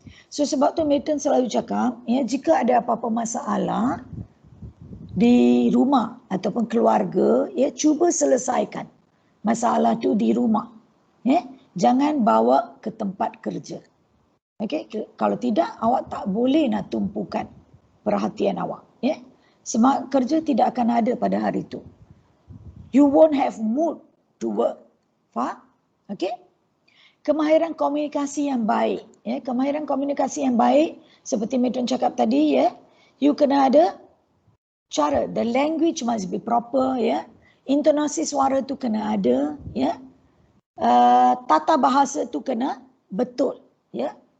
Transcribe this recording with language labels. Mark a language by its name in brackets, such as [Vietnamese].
[Malay] So sebab tu Milton selalu cakap, ya, jika ada apa-apa masalah di rumah ataupun keluarga, ya, cuba selesaikan masalah tu di rumah. Ya, jangan bawa ke tempat kerja. Okey, kalau tidak awak tak boleh nak tumpukan perhatian awak, ya. Semangat kerja tidak akan ada pada hari itu. [English] You won't have mood to work. [Malay] Faham? Okey? Kemahiran komunikasi yang baik, ya. Kemahiran komunikasi yang baik seperti Milton cakap tadi, ya. [English] You [Malay] kena ada cara, [English] the language must be proper, ya. [Malay] Intonasi suara tu kena ada, ya. Tata bahasa tu kena betul, ya.